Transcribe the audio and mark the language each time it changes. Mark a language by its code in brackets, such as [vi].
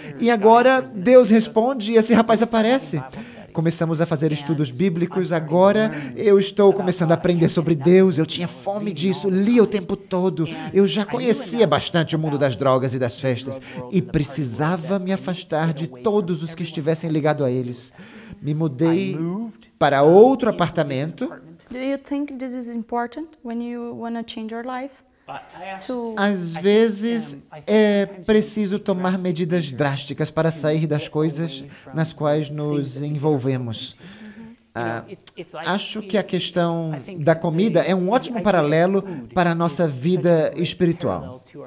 [pt] E agora Deus responde e esse rapaz aparece. Começamos a fazer estudos bíblicos, agora eu estou começando a aprender sobre Deus, eu tinha fome disso, lia o tempo todo, eu já conhecia bastante o mundo das drogas e das festas e precisava me afastar de todos os que estivessem ligados a eles. Me mudei para outro apartamento. [en] Do you think this is important when you want to change your life? [pt] Às vezes, é preciso tomar medidas drásticas para sair das coisas nas quais nos envolvemos. Acho que a questão da comida é um ótimo paralelo para a nossa vida espiritual.